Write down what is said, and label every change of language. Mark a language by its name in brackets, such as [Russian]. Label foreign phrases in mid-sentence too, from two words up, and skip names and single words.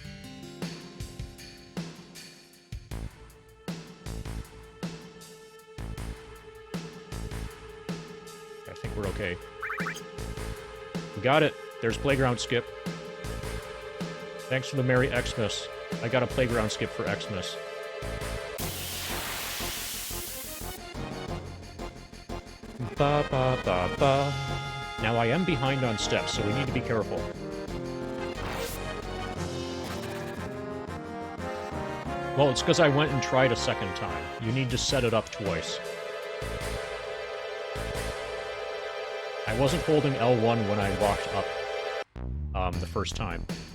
[English] I think we're okay. We got it. There's playground skip. Thanks for the Merry Xmas. I got a playground skip for Xmas. Ba ba ba ba. Now I am behind on steps, so we need to be careful. Well, it's because I went and tried a second time. You need to set it up twice. I wasn't holding L1 when I walked up the first time.